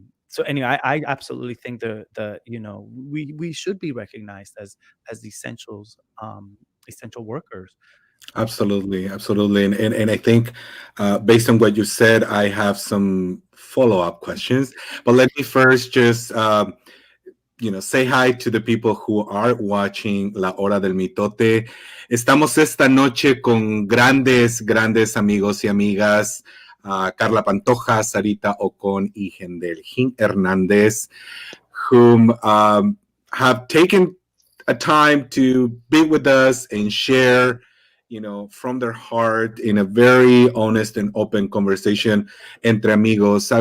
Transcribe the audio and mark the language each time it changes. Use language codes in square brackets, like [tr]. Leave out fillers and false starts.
[en] So anyway, I absolutely think we should be recognized as essentials, essential workers. Absolutely. And I think based on what you said, I have some follow-up questions. But let me first just say hi to the people who are watching La Hora del Mitote. [es] Estamos esta noche con grandes amigos y amigas. [en] Carla Pantoja, Sarita Ocón y Hendel Hernández, whom have taken a time to be with us and share, from their heart in a very honest and open conversation [es] entre amigos.